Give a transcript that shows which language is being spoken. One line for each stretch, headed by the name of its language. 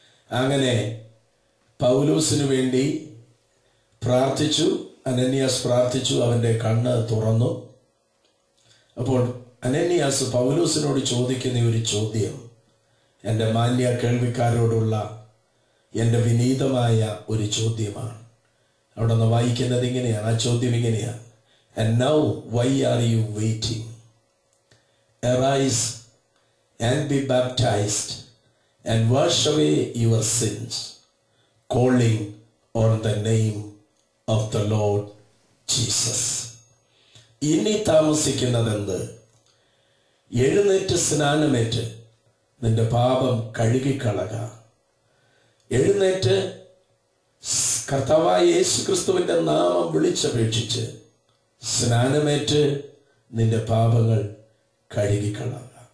Malayalam: അങ്ങനെ പൗലോസിനു വേണ്ടി പ്രാർത്ഥിച്ചു. അനന്യാസ് പ്രാർത്ഥിച്ചു, അവൻ്റെ കണ്ണ് തുറന്നു. അപ്പോൾ അനന്യാസ് പൗലോസിനോട് ചോദിക്കുന്ന ഒരു ചോദ്യം എൻ്റെ മാന്യ കേൾവിക്കാരോടുള്ള എൻ്റെ വിനീതമായ ഒരു ചോദ്യമാണ്. അവിടെ നിന്ന് വായിക്കുന്നത് ഇങ്ങനെയാണ്. ആ ചോദ്യം ഇങ്ങനെയാണ്:
English: And now why are you waiting? Arise and be baptized and wash away your sins, calling on the name of the Lord Jesus.
Malayalam: ഇനി താമസിക്കുന്നതെന്ത്? എഴുന്നേറ്റ് സ്നാനമേറ്റ് നിന്റെ പാപം കഴുകിക്കളക. എഴുന്നേറ്റ് കർത്താവായ യേശു ക്രിസ്തുവിൻ്റെ നാമം വിളിച്ചപേക്ഷിച്ച് സ്നാനമേറ്റ് നിന്റെ പാപങ്ങൾ കഴുകിക്കളക.